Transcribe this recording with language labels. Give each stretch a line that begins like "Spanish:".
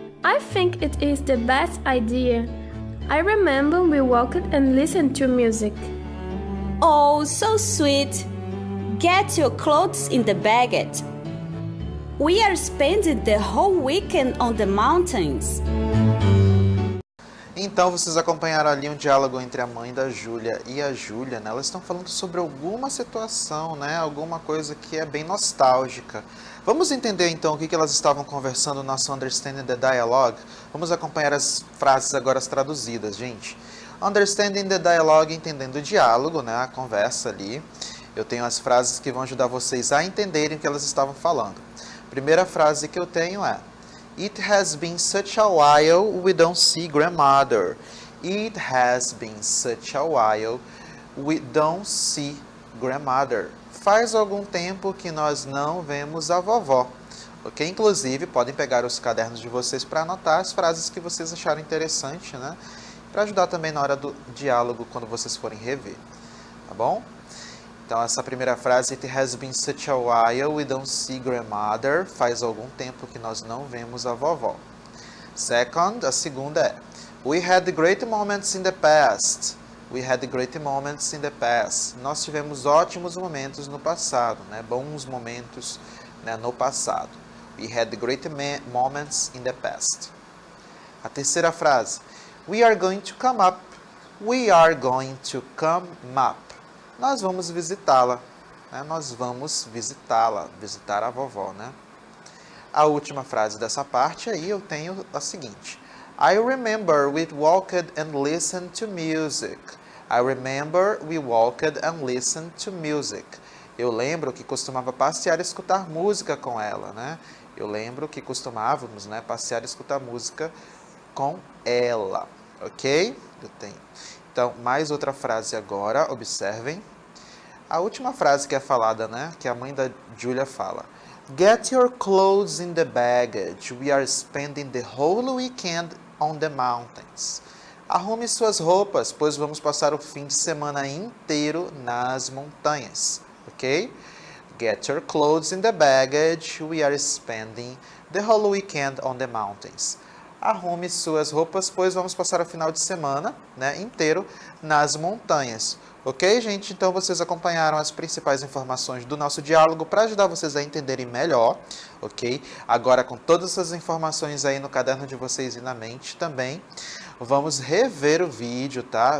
English: I think it is the best idea. I remember we walked and listened to music. Oh, so sweet. Get your clothes in the baggage. We are spending the whole weekend on the mountains.
Portuguese: Então, vocês acompanharam ali um diálogo entre a mãe da Júlia e a Júlia, né? Elas estão falando sobre alguma situação, né? Alguma coisa que é bem nostálgica. Vamos entender, então, o que elas estavam conversando no nosso
English: Understanding the Dialogue?
Portuguese: Vamos acompanhar as frases agora traduzidas, gente.
English: Understanding the Dialogue,
Portuguese: entendendo o diálogo, né? A conversa ali. Eu tenho as frases que vão ajudar vocês a entenderem o que elas estavam falando. Primeira frase que eu tenho é:
English: It has been such a while we don't see grandmother. It has been such a while we don't see grandmother.
Portuguese: Faz algum tempo que nós não vemos a vovó. Ok? Inclusive, podem pegar os cadernos de vocês para anotar as frases que vocês acharam interessante, né? Para ajudar também na hora do diálogo, quando vocês forem rever. Tá bom? Então, essa primeira frase,
English: It has been such a while we don't see grandmother.
Portuguese: Faz algum tempo que nós não vemos a vovó.
English: Second,
Portuguese: a segunda é
English: We had great moments in the past. We had great moments in the past.
Portuguese: Nós tivemos ótimos momentos no passado, né? Bons momentos, né, no passado.
English: We had great moments in the past.
Portuguese: A terceira frase,
English: We are going to come up. We are going to come up.
Portuguese: Nós vamos visitá-la, né? Nós vamos visitá-la, visitar a vovó, né? A última frase dessa parte aí eu tenho a seguinte.
English: I remember we walked and listened to music. I remember we walked and listened to music.
Portuguese: Eu lembro que costumava passear e escutar música com ela, né? Eu lembro que costumávamos, né, passear e escutar música com ela, ok? Eu tenho. Então, mais outra frase agora, observem. A última frase que é falada, né, que a mãe da Julia fala.
English: Get your clothes in the baggage. We are spending the whole weekend on the mountains.
Portuguese: Arrume suas roupas, pois vamos passar o fim de semana inteiro nas montanhas, ok?
English: Get your clothes in the baggage. We are spending the whole weekend on the mountains.
Portuguese: Arrume suas roupas, pois vamos passar o final de semana, né, inteiro nas montanhas. Ok, gente? Então, vocês acompanharam as principais informações do nosso diálogo para ajudar vocês a entenderem melhor, ok? Agora, com todas essas informações aí no caderno de vocês e na mente também, vamos rever o vídeo, tá?